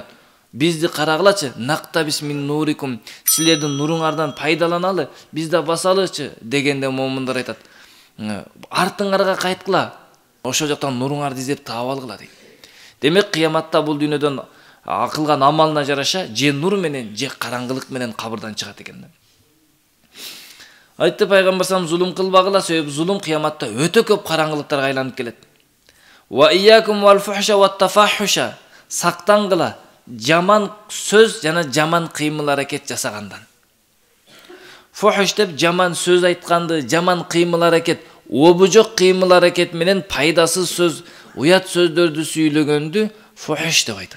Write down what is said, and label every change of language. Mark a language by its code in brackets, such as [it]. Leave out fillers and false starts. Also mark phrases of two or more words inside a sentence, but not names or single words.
[ky] Бизди карагылачы, [ar] نقتبس من نوركم, [ky] силердин нуруңардан пайдаланалы, биз да басалычы дегенде момундар айтат: артыңарга кайткыла, ошол жактан нуруңарды издеп таап алгыла дейт. Демек кыяматта бул дүйнөдөн кылган амалына жараша же нур менен же караңгылык менен кабырдан чыгат экен. Айтты пайгамбар салам зулум кылбагыла, себеби зулум кыяматта өтө көп караңгылыктарга айланып келет. [ar] وإياكم والفحش والتفحش. [ky] Сактангыла жаман сөз жана жаман кыймыл аракет жасагандан. Фухш деп жаман сөз айтканды, жаман кыймыл аракет, обужок кыймыл аракет менен пайдасыз сөз, уят сөздөрдү сүйлөгөндү фухш деп айтат.